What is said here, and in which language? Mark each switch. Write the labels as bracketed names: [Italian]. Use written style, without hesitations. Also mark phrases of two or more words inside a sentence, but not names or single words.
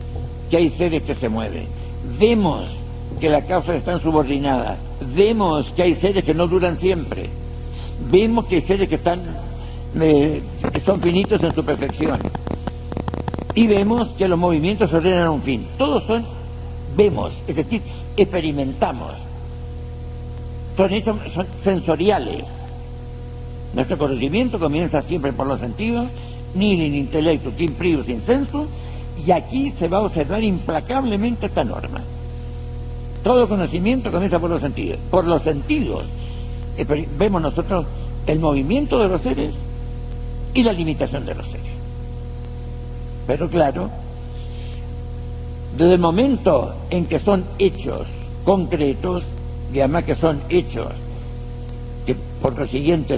[Spanish] Vemos que hay seres que se mueven, vemos que las causas están subordinadas, vemos que hay seres que no duran siempre, vemos que hay seres que son finitos en su perfección, y vemos que los movimientos ordenan a un fin. Todos vemos, es decir, experimentamos, son hechos sensoriales. Nuestro conocimiento comienza siempre por los sentidos, [Latin] nihil in intellectu quid prius in sensu, [Spanish] y aquí se va a observar implacablemente esta norma. Todo conocimiento comienza por los sentidos. Por los sentidos vemos nosotros el movimiento de los seres y la limitación de los seres. Pero claro, desde el momento en que son hechos concretos, y además que son hechos que por consiguiente